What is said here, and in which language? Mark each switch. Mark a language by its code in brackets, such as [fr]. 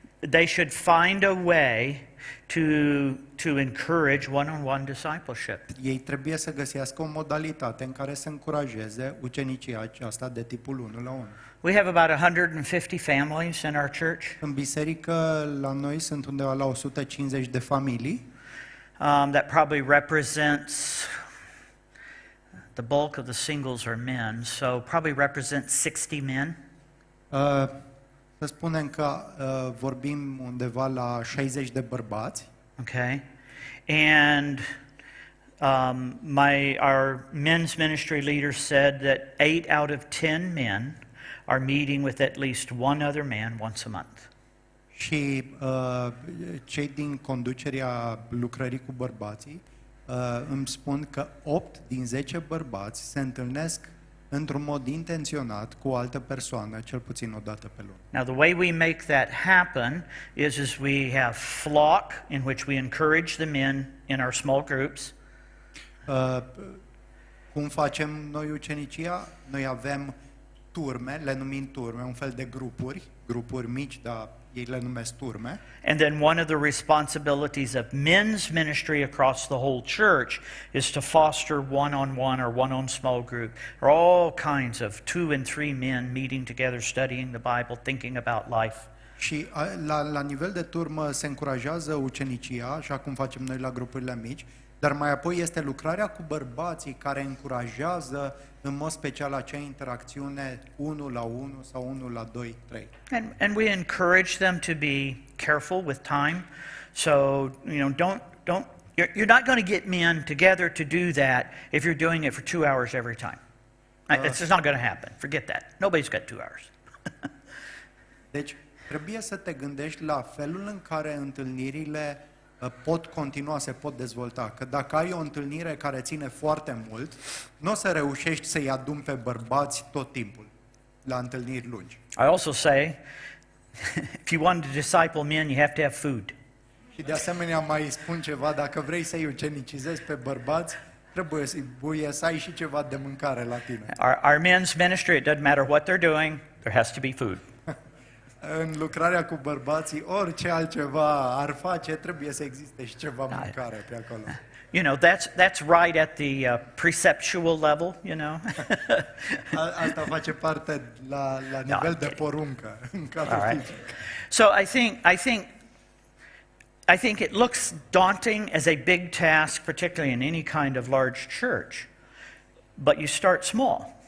[en] They should find a way to encourage one-on-one discipleship. [ro] Ei trebuie să găsească o modalitate în care să încurajeze ucenicia aceasta de tipul 1 la 1. [en] We have about 150 families in our church. [ro] În biserică, la noi sunt undeva la 150 de familii. [en] That probably represents the bulk of the singles are men, so probably represents 60 men. [ro] Să spunem că vorbim undeva la 60 de bărbați. [en] Okay, and our men's ministry leader said that 8 out of 10 men are meeting with at least one other man once a month. [ro] Și cei din conducerea lucrării cu bărbații îmi spun că 8 din 10 bărbați se întâlnesc într-un mod intenționat cu o altă persoană, cel puțin o dată pe lună. [en] Now, the way we make that happen is we have flock in which we encourage the men in our small groups. [ro] Cum facem noi ucenicia? Noi avem turme, le numim turme, un fel de grupuri mici, dar ei le numesc turme. [en] And then one of the responsibilities of men's ministry across the whole church is to foster one-on-one or one-on small group, or all kinds of 2 and 3 men meeting together, studying the Bible, thinking about life. [ro] Și la nivel de turmă se încurajează ucenicia, așa cum facem noi la grupurile mici, dar mai apoi este lucrarea cu bărbații care încurajează în mod special acea interacțiune 1 la 1 sau 1 la 2, 3. [en] And we encourage them to be careful with time. So, you're not going to get men together to do that if you're doing it for 2 hours every time. It's just not going to happen. Forget that. Nobody's got 2 hours. [ro] Deci, trebuie să te gândești la felul în care întâlnirile pot continua, se pot dezvolta. Că dacă ai o întâlnire care ține foarte mult, nu o să reușești să-i aduni pe bărbați tot timpul la întâlniri lungi. [en] I also say, if you want to disciple men, you have to have food. [ro] Și de asemenea mai spun ceva, dacă vrei să-i ucenicizezi pe bărbați, trebuie să ai și ceva de mâncare la tine. [en] Our men's ministry, it doesn't matter what they're doing, there has to be food. [ro] În lucrarea cu bărbații, orice altceva ar face, trebuie să existe și ceva mâncare pe acolo. [en] You know, that's right at the preceptual level, you know. [ro] Asta face parte la nivel de poruncă, în cadrul [en] All right. [ro] fizic. [en] So I think it looks daunting as a big task, particularly in any kind of large church, but you start small.